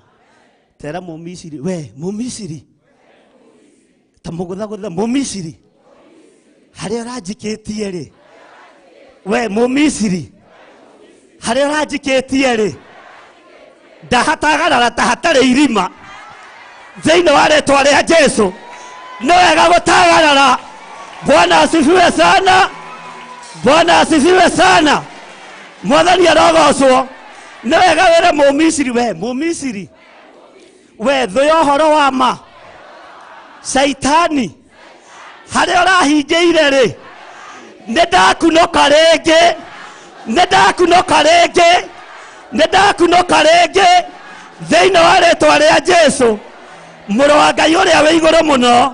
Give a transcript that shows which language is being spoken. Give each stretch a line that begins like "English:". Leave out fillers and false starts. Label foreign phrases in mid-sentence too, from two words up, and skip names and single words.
Kikuyu: Tera Mũmisiri, we Mũmisiri, ta mũgũthagũtha Mũmisiri, harĩa ũranjikĩtie rĩ, we Mũmisiri, harĩa ũranjikĩtie rĩ, ndahatagarara ta hatarĩ irima, thĩinĩ wa rĩĩtwa rĩa Jesũ. Nĩ wega gũtagarara.
Swahili: Bwana asifiwe sana, Bwana asifiwe sana.
Kikuyu: Mwathani arogocwo. Nĩ wega wĩre Mũmisiri, we Mũmisiri, we thũ ya ũhoro wa ma, Saitani, harĩa ũrahingĩire rĩ, nĩndakunũka rĩngĩ, nĩndakunũka rĩngĩ, nĩndakunũka rĩngĩ, thĩinĩ wa rĩĩtwa rĩa Jesũ, mũrũ wa Ngai ũrĩa wĩ igũrũ mũno.